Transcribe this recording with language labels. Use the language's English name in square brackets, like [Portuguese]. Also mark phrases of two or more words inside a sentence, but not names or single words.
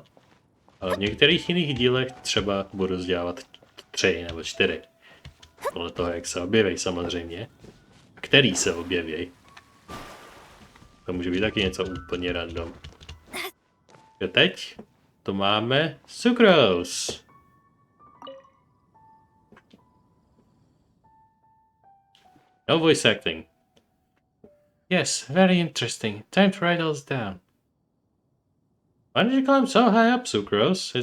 [Czech] Ale v některých jiných dílech třeba budu vzdělávat 3 nebo 4. Podle toho, jak se objeví samozřejmě. Který se objeví. To může být taky něco úplně random. A teď tu máme Sucrose. [English] No voice acting. Yes, very interesting. Time to write all this down. Why did you climb so high up, Sucrose?